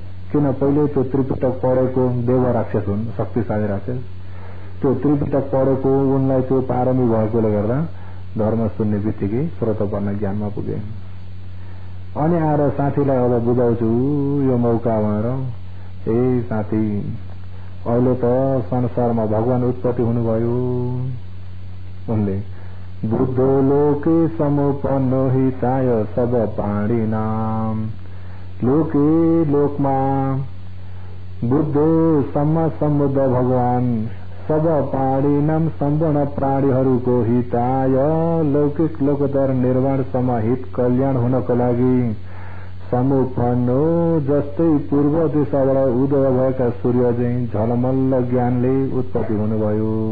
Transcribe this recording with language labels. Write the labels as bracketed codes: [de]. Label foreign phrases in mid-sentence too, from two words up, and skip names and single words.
[ne] किन पहिले त्यो त्रिपिटक पढेको देव राक्षस हुन् शक्तिशाली राक्षस त्यो त्रिपिटक पढेको उनलाई त्यो पारमी भएकोले गर्दा धर्म सुन्ने बित्तिकै स्रोतपर्न ज्ञानमा पुगे। अनि आएर साथीलाई अब बुझाउँछु यो मौका भनेर, ए साथी अहिले त संसारमा भगवान उत्पत्ति हुनुभयो। [pi] उनले बुद्धो लोके समुपन्नो हिताय सब प्राणिनाम, लोके लोकमा बुद्धो सम्म समुद्ध [ne] भगवान [pi] सब प्राणिनाम [ne] सम्पूर्ण प्राणीहरूको हिताय लौकिक लोकोत्तर निर्माण समाहित कल्याण हुनको लागि समुपन्नो जस्तै पूर्व दिशाबाट उदय भएका सूर्य चाहिँ झलमल्ल ज्ञानले उत्पत्ति हुनुभयो।